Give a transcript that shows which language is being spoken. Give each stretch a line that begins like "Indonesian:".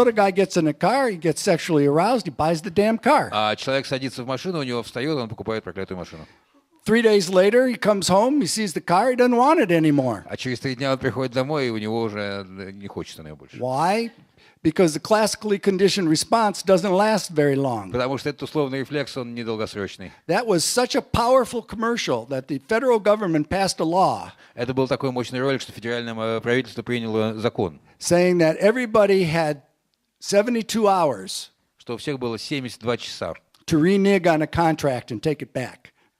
English: So the guy gets in a car, he gets sexually aroused, he buys the damn car.
Russian: А человек садится в машину, у него встает, он покупает проклятую машину.
English: 3 days later, he comes home, he sees the car, he doesn't want it anymore.
Russian: А через 3 дня он приходит домой, и у него уже не хочется на нее больше.
English: Why? Because the classically conditioned response doesn't last very long.
Russian: Потому что этот условный рефлекс, он недолгосрочный.
English: That was such a powerful commercial that the federal government passed a law.
Russian: Это был такой мощный ролик, что федеральное правительство приняло закон.
English: Saying that everybody had 72 hours.
Russian: Что у всех было 72 часа.
English: To renege on a contract and take it back.